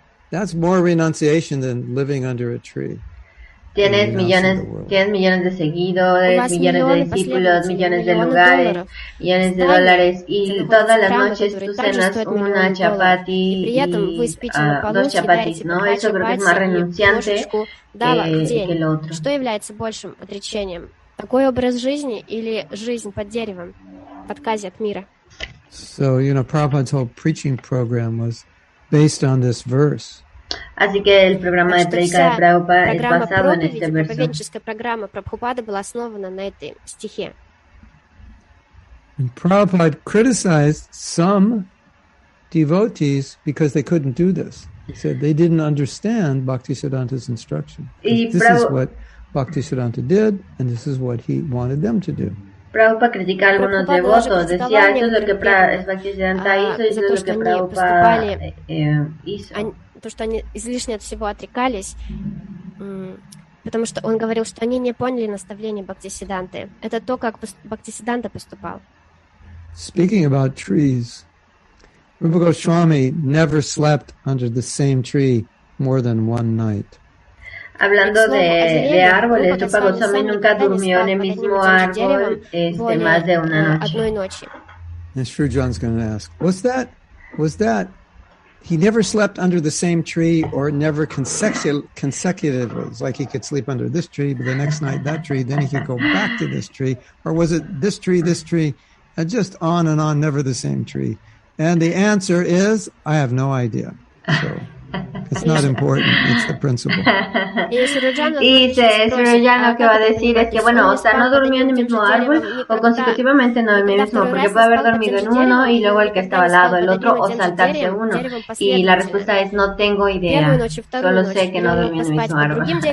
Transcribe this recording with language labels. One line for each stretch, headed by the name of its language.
English: That's more renunciation than living under a tree.
Spanish: Tienes millones de seguidores, millones de discípulos, millones de lugares, millones de dólares, y todas las noches tú cenas una chapati y 2 chapatis, ¿no? Eso creo que es más renunciante que lo otro.
Russian: Что является большим отречением? Такой образ жизни или жизнь под деревом, в отказе от мира?
English: So, Prabhupada's whole preaching program was based on this verse.
Spanish: Así que el programa de prédica de Prabhupada es basado en este verso.
Russian: Проповедническая программа Прабхупады была основана на этой стихе.
English: And Prabhupada criticized some devotees because they couldn't do this. He said they didn't understand Bhaktisiddhanta's instruction. This is what Bhaktisiddhanta did, and this is what he wanted them to do.
Spanish: Prabhupada critica a algunos devotos, decía, esto es lo que Bhaktisiddhanta hizo y esto es lo que Prabhupada hizo.
Russian: То, что они излишне от всего отрекались, потому что он говорил, что они не поняли наставления Бхактисиддханты. Это то, как Бхактисиддханта поступал.
English: Speaking about trees, Rupa Goswami never slept under the same tree more than one night.
Spanish: Hablando de árboles, Rupa Goswami nunca durmió en el mismo árbol más de una noche.
English: And Shri John's going to ask, was that he never slept under the same tree or never consecutively? It's like he could sleep under this tree, but the next night that tree, then he could go back to this tree. Or was it this tree, and just on and on, never the same tree? And the answer is, I have no idea. So it's not important, it's the principle.
Spanish: Y Srila lo que va a decir es que, bueno, o sea, no durmió en el mismo árbol o consecutivamente no en el mismo, porque puede haber dormido en uno y luego el que estaba al lado el otro o saltarse uno. Y la respuesta es, no tengo idea, solo sé que no durmió en el mismo árbol.